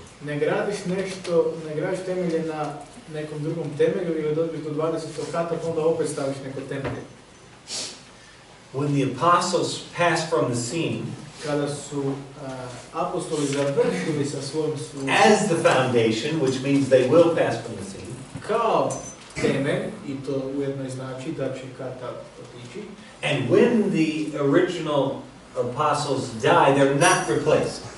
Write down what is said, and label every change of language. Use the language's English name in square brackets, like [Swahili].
[Croatian] Ne gradiš temelje na nekom drugom temelju ili dođeš do 20. kata, pa onda opet staviš neko temelje. [English] When the apostles passed from the scene [Croatian] Kada su apostoli završili sa svojom službom [English] as the foundation, which means they will pass from the scene, [Croatian] kao temelj, i to ujedno i znači da će kad-tad otići, [English] and when the original apostles die, they're not replaced.